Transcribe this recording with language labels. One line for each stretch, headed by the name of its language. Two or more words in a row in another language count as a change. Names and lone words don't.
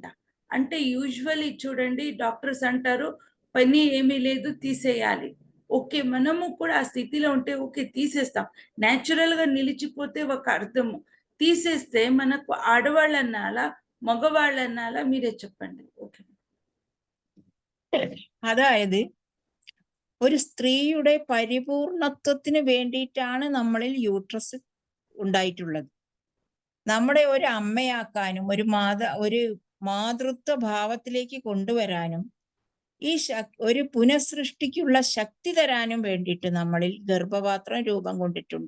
Telugu: అంటే యూజువల్లీ చూడండి, డాక్టర్స్ అంటారు పని ఏమీ లేదు, తీసేయాలి. ఓకే, మనము కూడా ఆ స్థితిలో ఉంటే ఓకే తీసేస్తాం. న్యాచురల్‌గా నిలిచిపోతే ఒక అర్థము. తీసేస్తే మనకు ఆడవాళ్ళన్నాలా? మగవాళ్ళన్నాలా? మీరే చెప్పండి. ఓకే.
Malayalam: അതായത് ഒരു സ്ത്രീയുടെ പരിപൂർണത്വത്തിന് വേണ്ടിയിട്ടാണ് നമ്മളിൽ യൂട്രസ് ഉണ്ടായിട്ടുള്ളത്. നമ്മളെ ഒരു അമ്മയാക്കാനും ഒരു മാതൃത്വ ഭാവത്തിലേക്ക് കൊണ്ടുവരാനും ഒരു പുനഃസൃഷ്ടിക്കുള്ള ശക്തി തരാനും വേണ്ടിയിട്ട് നമ്മളിൽ ഗർഭപാത്രം രൂപം കൊണ്ടിട്ടുണ്ട്.